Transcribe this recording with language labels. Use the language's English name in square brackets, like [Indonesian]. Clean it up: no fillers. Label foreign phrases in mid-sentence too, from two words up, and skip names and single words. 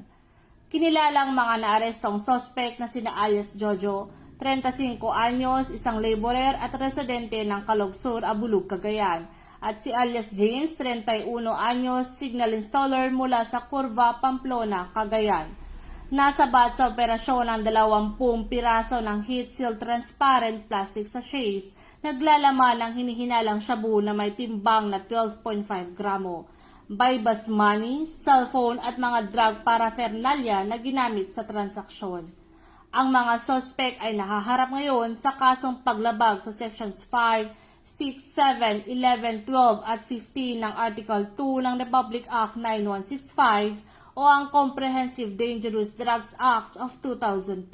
[Filipino] Kinilalang mga naarestong sospek na sina alias Jojo, 35 anyos, isang laborer at residente ng Caloob Sur, Abulog, Cagayan, at si alias James, 31 anyos, [English] signal installer [Filipino] mula sa Curva, Pamplona, Cagayan. Nasabat sa operasyon ang 20 piraso ng [English] heat seal transparent plastic sachets, [Filipino] naglalaman ng hinihinalang shabu na may timbang na 12.5 gramo. [English] Bypass money, [Filipino] cellphone at mga drug paraphernalia na ginamit sa transaksyon. Ang mga suspect ay nahaharap ngayon sa kasong paglabag sa Sections 5, 6, 7, 11, 12 at 15 ng Article 2 ng Republic Act 9165 o ang Comprehensive Dangerous Drugs Act of 2002.